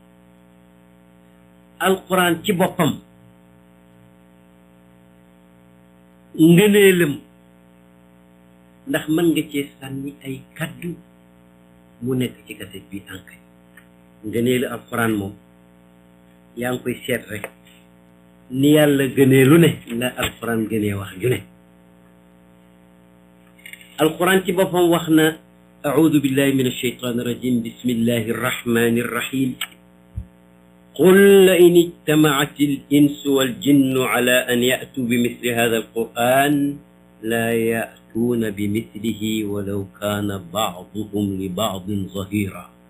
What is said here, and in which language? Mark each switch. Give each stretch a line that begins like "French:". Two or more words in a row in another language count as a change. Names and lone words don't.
Wolof: alquran ci boppam ngëneelam ndax mën nga cee sànni ay kaddu mu nekk ci kaset bi ankay ngëneelu alquran moom yaa ngi koy seet rek ni yàlla gënee lu ne la alquran gënee wax ju ne alquran ci boppam wax na
Arabic: أعوذ بالله من الشيطان الرجيم بسم الله الرحمن الرحيم قل لئن اجتمعت الإنس والجن على أن يأتوا بمثل هذا القرآن لا يأتون بمثله ولو كان بعضهم لبعض ظهيرا